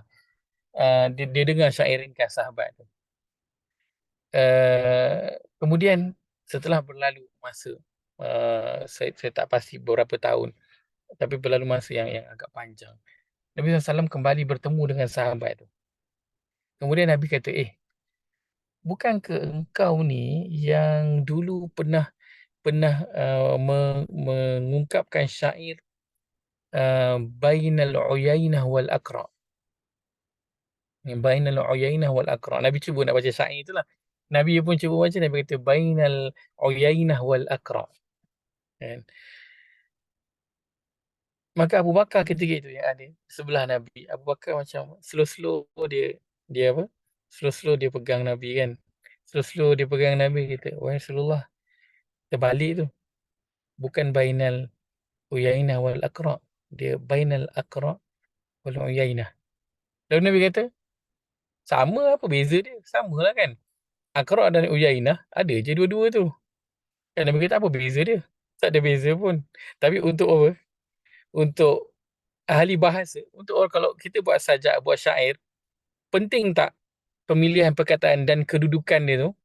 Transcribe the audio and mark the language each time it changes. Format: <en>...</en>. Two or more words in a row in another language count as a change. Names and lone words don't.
<ms>Dia dengar syair ringkas sahabat tu. Kemudian setelah berlalu masa, saya tak pasti berapa tahun, tapi berlalu masa yang agak panjang. Nabi SAW kembali bertemu dengan sahabat tu. Kemudian Nabi kata, bukankah engkau ni yang dulu pernah pernah mengungkapkan syair</ms> <ar>بين العيينة والأقرع. بين العيينة والأقرع.</ar> <ms>Nabi cuba nak baca syair itulah. Nabi pun cuba baca, Nabi kata</ms> <ar>بين العيينة والأقرع.</ar> <ms>Kan? Maka Abu Bakar ketika itu yang ada sebelah Nabi, Abu Bakar macam slow-slow dia apa? Slow-slow dia pegang Nabi kan. Slow-slow dia pegang Nabi, kata, "Wahai Rasulullah, terbalik tu. Bukan</ms> <ar>بين العيينة والأقرع. Dia بين الأقرع والعيينة."</ar> <ms>Lalu Nabi kata, "Sama apa beza dia? Samalah kan. Aqra dan uyainah ada je dua-dua tu." Kan Nabi kata, "Apa beza dia?" Tak ada beza pun. Tapi untuk apa? Untuk ahli bahasa, untuk orang, kalau kita buat sajak, buat syair, penting tak pemilihan perkataan dan kedudukan dia tu?</ms>